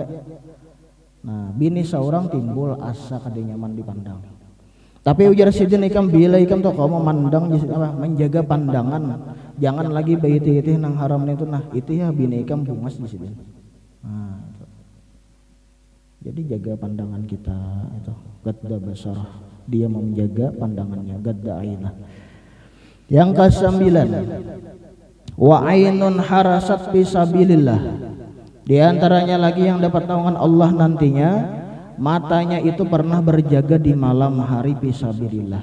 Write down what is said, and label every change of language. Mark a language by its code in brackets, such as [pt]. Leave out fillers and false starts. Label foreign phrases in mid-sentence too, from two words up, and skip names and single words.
[bjn] Nah, bini seorang timbul asa kada nyaman dipandang. Tapi ujar sidin ikam bila ikam tuh kamu memandang menjaga pandangan, jangan lagi baitih nang haram itu. Nah, itu ya bini ikam bungas di sidin. Nah, itu. [id] Jadi jaga pandangan kita itu. [ar] غض البصر, [id] dia menjaga pandangannya, [ar] غض عينه. [id] Yang ke-9, [ar] وعين حرست في سبيل الله. [id] Di antaranya lagi yang dapat naungan Allah nantinya, matanya itu pernah berjaga di malam hari fisabilillah.